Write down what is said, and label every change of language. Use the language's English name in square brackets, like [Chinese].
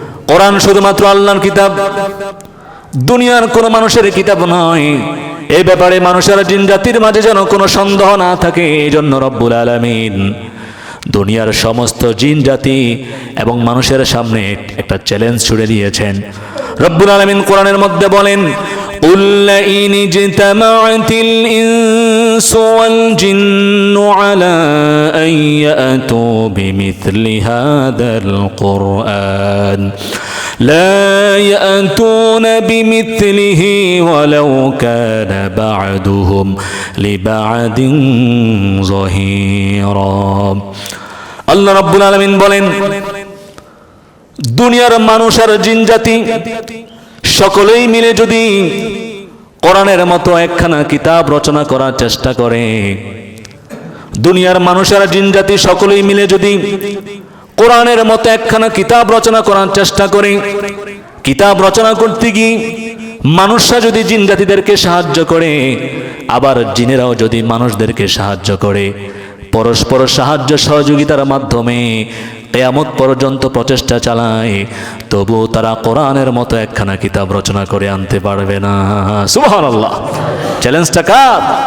[Bangla] কোরআন শুধুমাত্র আল্লাহর কিতাব, দুনিয়ার কোনো মানুষের কিতাব নয়। এই ব্যাপারে মানুষের জিন জাতির মাঝে যেন কোনো সন্দেহ না থাকে, এই জন্য রব্বুল আলামিন দুনিয়ার সমস্ত জিন জাতি এবং মানুষের সামনে একটা চ্যালেঞ্জ ছুড়ে দিয়েছেন। রব্বুল আলামিন কোরআনের মধ্যে বলেন, [Arabic] قُلْ لَئِنِ اجْتَمَعَتِ الْإِنسُ وَالْجِنُّ عَلَىٰ أَن يَأْتُوا بِمِثْلِ هَٰذَا الْقُرْآنِ لَا يَأْتُونَ بِمِثْلِهِ وَلَوْ كَانَ بَعْضُهُمْ لِبَعْضٍ ظَهِيرًا। [Bangla] আল্লাহ রাব্বুল আলামিন বলেন, দুনিয়ার মানুষ আর জিন জাতি সকলেই মিলে যদি কোরআনের মতো একখানা কিতাব রচনা করার চেষ্টা করে, দুনিয়ার মানুষের জিন জাতি সকলেই মিলে যদি কোরআনের মতো একখানা কিতাব রচনা করার চেষ্টা করে, কিতাব রচনা করতে গিয়ে মানুষরা যদি জিন জাতিদেরকে সাহায্য করে, আবার জিনেরাও যদি মানুষদেরকে সাহায্য করে, পরস্পর সাহায্য সহযোগিতার মাধ্যমে কিয়ামত পর্যন্ত প্রচেষ্টা চালায়, তবুও তারা কোরআনের মতো একখানা কিতাব রচনা করে আনতে পারবে না। সুবহানাল্লাহ। চ্যালেঞ্জটা কার?